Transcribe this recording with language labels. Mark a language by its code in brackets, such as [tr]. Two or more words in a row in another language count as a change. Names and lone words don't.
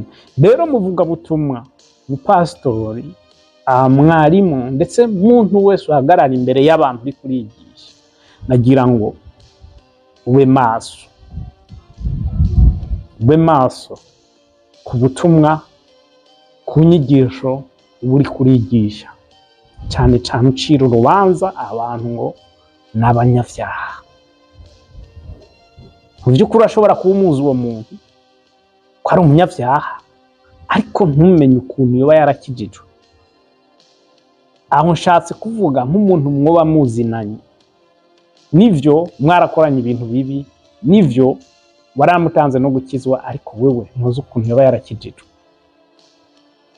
[rn] Rero muvuga butumwa, mupasitori, mwarimu ndetse muntu wese uhagarara imbere y'abantu uri kurigisha, nagira ngo ube maso, ube maso ku butumwa, ku nyigisho uri kurigisha, cyane cyane ucira urubanza abantu ngo n'abanyavyaha. Mu by'ukuri ashobora kuba umuzi uwo muntu ko ari umunyavyaha ariko ntumenye ukuntu yoba yarakijijwe. Aho nshatse kuvuga nk'umuntu mwoba muzinanye, nivyo mwarakoranye ibintu bibi, nivyo waramutanze no gukizwa, ariko wewe ntuzi ukuntu yoba yarakijijwe.